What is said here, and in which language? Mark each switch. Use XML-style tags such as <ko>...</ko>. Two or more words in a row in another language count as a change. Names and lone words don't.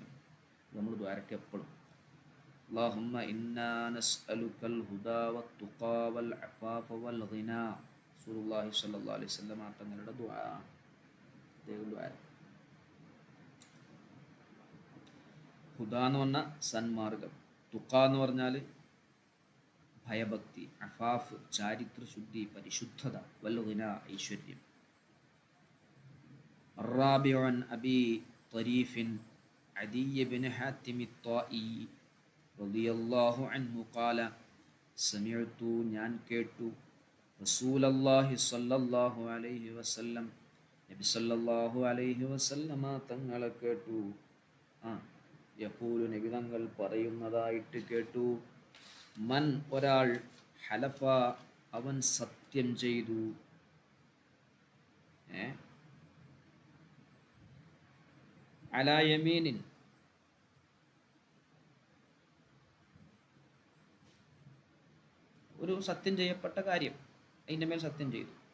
<ml>നമ്മൾ ദ്വാരക്ക് എപ്പോഴും</ml> <ar>اللهم إنا نسألك الهدى والتقى والعفاف والغنى رسول الله صلى الله عليه وسلم</ar> <ml>തങ്ങളുടെ ദുആ. ഹുദ എന്ന് പറഞ്ഞാൽ സന്മാർഗം, തുഖ എന്ന് പറഞ്ഞാൽ ഭയഭക്തി, അഫാഫ് ചാരിത്ര ശുദ്ധി പരിശുദ്ധത,</ml> <ar>والغنى</ar> <ml>ഐശ്വര്യം.</ml> <ar>الرابع عن أبي طريف عدي بن حاتم الطائي رضي الله عنه قال سمعت</ar> <ml>ഞാൻ കേട്ടു</ml> <ar>رسول الله صلى الله عليه وسلم نبي صلى الله عليه وسلم</ar> <ml>തങ്ങളെ കേട്ടു. യഖൂലു നബി തങ്ങൾ പറയുന്നതായിട്ട് കേട്ടു. മൻ ഒരാൾ ഹലഫ അവൻ സത്യം ചെയ്തു,</ml> <ar>على يمين</ar> <ml>ഒരു സത്യം ചെയ്യപ്പെട്ട കാര്യം അതിൻ്റെ മേൽ സത്യം ചെയ്തു.</ml>